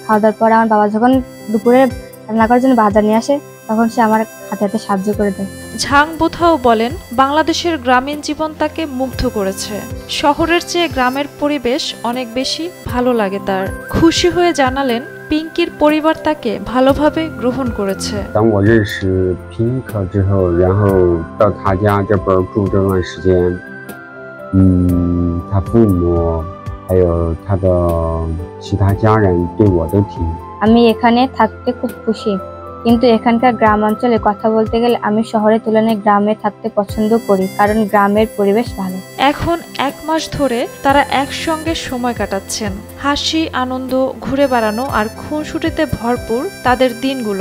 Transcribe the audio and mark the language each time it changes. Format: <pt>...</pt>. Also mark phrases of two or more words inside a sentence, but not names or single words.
<bn>খাওয়া দাওয়ার পর আমার বাবা যখন দুপুরে রান্না করার জন্য বাজার নিয়ে আসে তখন সে আমার হাতে হাতে সাহায্য করে দেয়। ঝাং বোথাও বলেন, বাংলাদেশের গ্রামীণ জীবন তাকে মুগ্ধ করেছে। শহরের চেয়ে গ্রামের পরিবেশ অনেক বেশি ভালো লাগে তার। খুশি হয়ে জানালেন, পিঙ্কির পরিবার তাকে ভালোভাবে গ্রহণ করেছে।</bn> <zh>当我认识 Pink 之后，然后到他家这边住这段时间，他父母还有他的其他家人对我都挺。</zh> <bn>আমি এখানে থাকতে খুব খুশি, কিন্তু এখানকার গ্রাম অঞ্চলে কথা বলতে গেলে আমি শহরের তুলনায় গ্রামে থাকতে পছন্দ করি, কারণ গ্রামের পরিবেশ ভালো। এখন 1 মাস ধরে তারা একসঙ্গে সময় কাটাচ্ছেন। হাসি, আনন্দ, ঘুরে বেড়ানো আর খুনসুটিতে ভরপুর তাদের দিনগুলো।</bn>